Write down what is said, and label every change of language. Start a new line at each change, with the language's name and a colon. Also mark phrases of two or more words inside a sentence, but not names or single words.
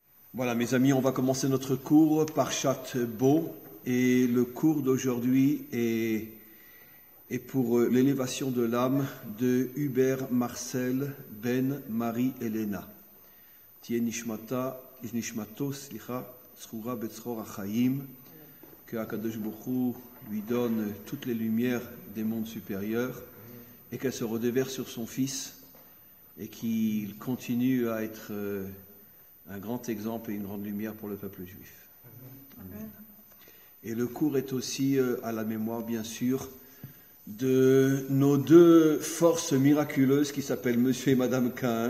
French: Voilà, mes amis, on va commencer notre cours Parshat Bo, et le cours d'aujourd'hui est pour l'élévation de l'âme de Hubert Marcel Ben Marie Elena.
Hebrew: תהא נשמתו צרורה בצרור החיים,
French: que
Hebrew: הקדוש ברוך הוא
French: lui donne toutes les lumières des mondes supérieurs et qu'elle se redéverse sur son fils et qu'il continue à être un grand exemple et une grande lumière pour le peuple juif. Amen. Et le cours est aussi à la mémoire, bien sûr, de nos deux forces miraculeuses qui s'appellent Monsieur et Madame Cain.